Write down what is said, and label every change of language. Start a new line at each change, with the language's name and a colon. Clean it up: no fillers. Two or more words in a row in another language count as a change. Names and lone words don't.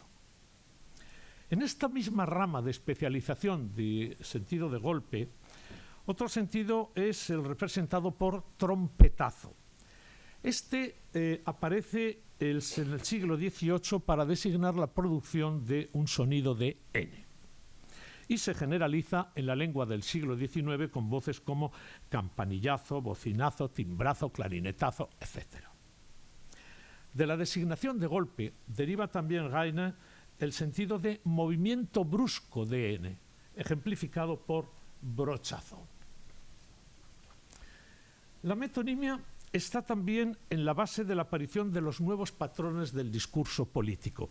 Spanish: En esta misma rama de especialización de sentido de golpe, otro sentido es el representado por trompetazo. Este aparece en el siglo XVIII para designar la producción de un sonido de N. Y se generaliza en la lengua del siglo XIX con voces como campanillazo, bocinazo, timbrazo, clarinetazo, etc. De la designación de golpe deriva también Heine el sentido de movimiento brusco de N, ejemplificado por brochazo. La metonimia está también en la base de la aparición de los nuevos patrones del discurso político.